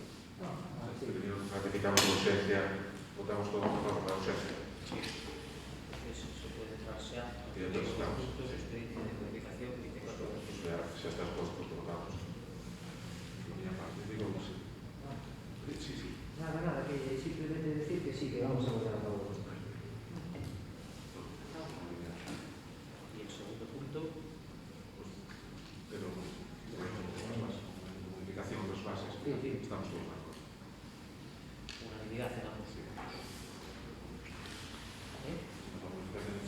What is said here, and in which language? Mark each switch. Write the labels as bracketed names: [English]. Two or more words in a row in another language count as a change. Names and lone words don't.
[Galician] Primero ratificamos a urxencia, votamos todo a favor da urxencia. [Spanish] Sí. Eso se puede entrar xa. Y entonces, claro. Expediente de modificación 24/2021. [Galician] Xa estás postos, votamos. [Spanish] Digo que sí. Sí. Nada, que simplemente decir que sí, que vamos a votar a favor. Y el segundo punto, [Galician] Pero modificación das bases, Sí. estamos todos de acordo. [Spanish] unanimidad en ambos puntos. Sí,